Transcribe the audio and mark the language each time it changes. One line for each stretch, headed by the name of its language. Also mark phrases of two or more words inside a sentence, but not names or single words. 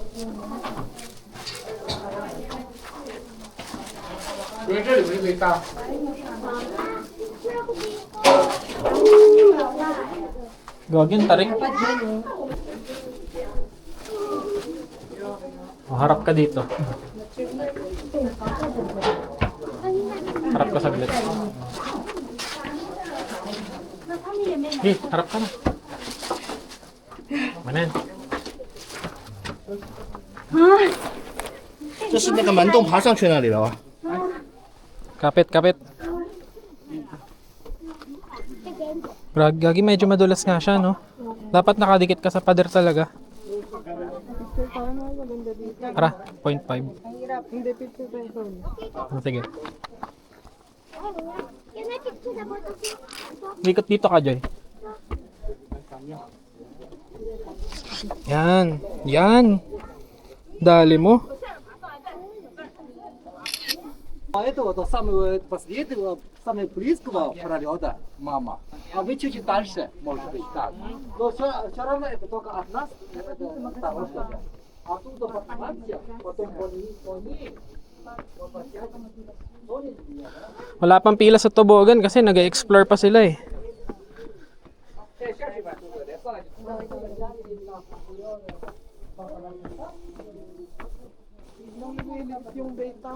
Filipino: Gagawin, tarik. Oh, harap ka dito. Harap ka saglit. Eh, harap ka na. Manan.
Chinese: 这是那个门洞爬上去那里了啊。
Filipino: Kapit, kapit. Gagi, medyo madulas nga siya, no? Dapat nakadikit ka sa pader talaga. Picture parang maganda dito. Tara, 0.5. Ang hirap. Hindi picture pa yung phone. Sige. Ikot dito ka, Joy. Yan. Yan. Dali mo.
Russian: А этого до самого последнего, самого близкого пролета мама. А вы чуть дальше, может быть, так. Но все равно это только от нас, это старушка. Оттуда подниматься, потом по ней.
Filipino: Wala pang pila sa tobogan kasi nag-explore pa sila eh. Yung beta.